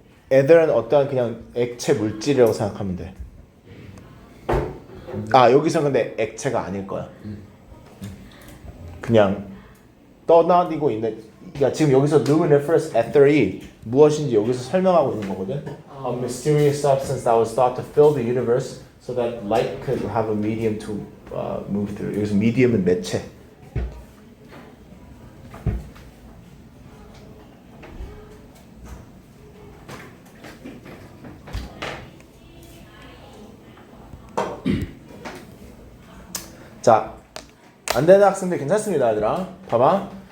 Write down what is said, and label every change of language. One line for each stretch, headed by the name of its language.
Korean: 애들은 어떠한 그냥 액체 물질이라고 생각하면 돼. 아 여기서 근데 액체가 아닐 거야. 그냥 떠다니고 있는. 그러니까 지금 여기서 luminiferous ether이 무엇인지 여기서 설명하고 있는 거거든.
English: A mysterious substance that was thought to fill the universe so that light could have a medium to move through.
Korean: 여기서 medium은 매체. 자, 안 되는 학생들 괜찮습니다, 얘들아. 봐봐.